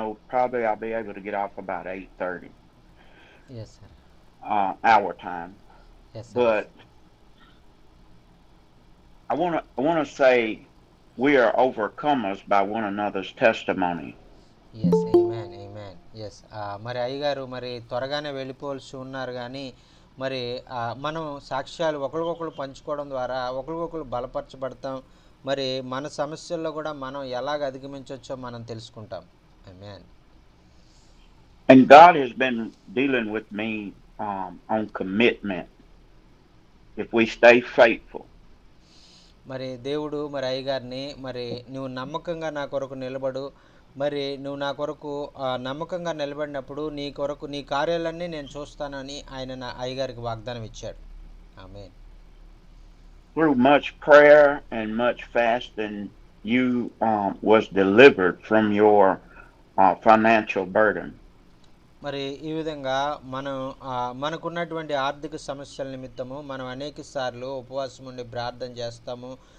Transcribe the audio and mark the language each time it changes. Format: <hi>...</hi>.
<en>Probably I'll be able to get off about 8:30. Yes sir. Our time. Yes sir. But I want to say we are overcomers by one another's testimony. Yes, amen.</en> <te>Yes, మరి అయ్యగారు మరి త్వరగానే వెళ్ళిపోవాల్సి ఉన్నారు. కానీ మరి మనం సాక్ష్యాలు ఒకరికొకరు పంచుకోవడం ద్వారా ఒకరికొకరు బలపరచబడతాం. మరి మన సమస్యల్లో కూడా మనం ఎలాగ అధిగమించవచ్చో మనం తెలుసుకుంటాం.</te> <en>Amen. And God has been dealing with me on commitment. If we stay faithful.</en> <te>మరి దేవుడు మరి అయ్యగారిని మరి నువ్వు నమ్మకంగా నా కొరకు నిలబడు, మరి నువ్వు నా కొరకు నమ్మకంగా నిలబడినప్పుడు నీ కొరకు నీ కార్యాలన్నీ నేను చూస్తానని ఆయన నా అయ్యగారికి వాగ్దానం ఇచ్చాడు. ఆమేన్.</te> <en>through much prayer and much fasting, you was delivered from your financial burden.</en> <te>మరి ఈ విధంగా మనం మనకున్నటువంటి ఆర్థిక సమస్యల నిమిత్తము మనం అనేక సార్లు ఉపవాసం ఉండి ప్రార్థన చేస్తాము.</te>